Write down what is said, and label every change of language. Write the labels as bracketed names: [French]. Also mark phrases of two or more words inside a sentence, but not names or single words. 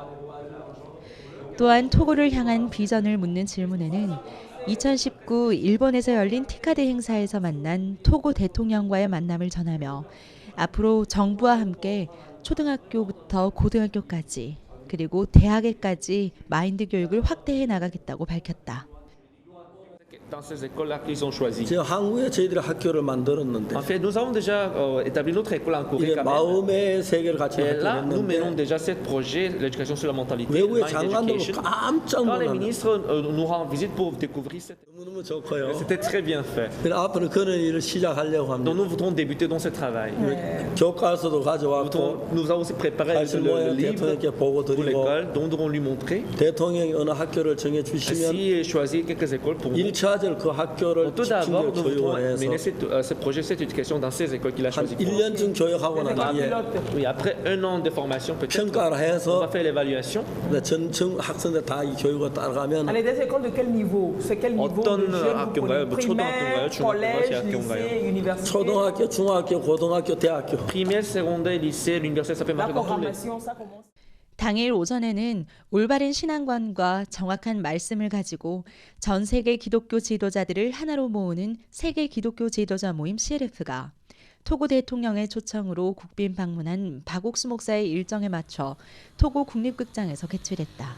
[Korean] 또한 토고를 향한 비전을 묻는 질문에는 2019 일본에서 열린 티카드 행사에서 만난 토고 대통령과의 만남을 전하며 앞으로 정부와 함께 초등학교부터 고등학교까지 그리고 대학에까지 마인드 교육을 확대해 나가겠다고 밝혔다. [French] Dans ces écoles-là qu'ils ont choisies. [Korean] 제가 한국에 저희들이 학교를 만들었는데 [French] En fait, nous avons déjà établi notre école en Corée [Korean] 이게 [French] quand même. [Korean] 마음의 세계를 같이 [French] Et là, nous menons [Korean] 했는데 [French] déjà ce projet, l'éducation sur la mentalité, [Korean] 외국의 mind 장관들은 education. 깜짝 [French] Quand les [Korean] 놀랐어요. [French] ministres nous rendent visite pour découvrir cette... [Korean] 너무너무 좋고요. [French] C'était très bien fait. [Korean] 그래서 앞으로 그런 일을 시작하려고 [French] Donc [Korean] 합니다. [French] nous voudrons débuter dans ce travail. [Korean] 교과서도 가져왔고 [French] Nous avons aussi préparé [Korean] 사실 [French] le [Korean] 모양 [French] livre [Korean] 대통령께 보고 [French] pour [Korean] 드리고 [French] l'école, dont nous allons lui montrer. [Korean] 대통령이 어느 학교를 정해주시면 [French] Ainsi, choisir quelques écoles pour nous. [Korean] 1차적으로 그 학교를 [French] Tout d'abord, [Korean] 집중적으로 [French] nous voudrons [Korean] 교육을 [French] mener [Korean] 해서 [French] ce projet, cette éducation dans ces écoles qu'il a [Korean] 한 [French] choisies. [Korean] 1년쯤 교육하고 난 뒤에 [French] Oui, après un an de formation, peut-être, [Korean] 평가를 [French] on va [Korean] 해서 [French] faire l'évaluation. [Korean] 전 학생들 다 이 교육을 따라가면 [French] Allez, des écoles de quel niveau? C'est quel niveau [Korean] 어떤 [French] de jeunes vous [Korean] 학교인가요? [French] prenez? [Korean] 뭐 초등학교인가요? [French] Primaire, [Korean] 중학교인가요? [French] collège, [Korean] 대학교인가요? [French] lycée, université? [Korean] 초등학교, 중학교, 고등학교, 대학교 [French] Primaire, secondaire, lycée, l'université, ça peut La marcher dans tous les... programmation, ça commence. [Korean] 당일 오전에는 올바른 신앙관과 정확한 말씀을 가지고 전 세계 기독교 지도자들을 하나로 모으는 세계 기독교 지도자 모임 CLF가 토고 대통령의 초청으로 국빈 방문한 박옥수 목사의 일정에 맞춰 토고 국립극장에서 개최됐다.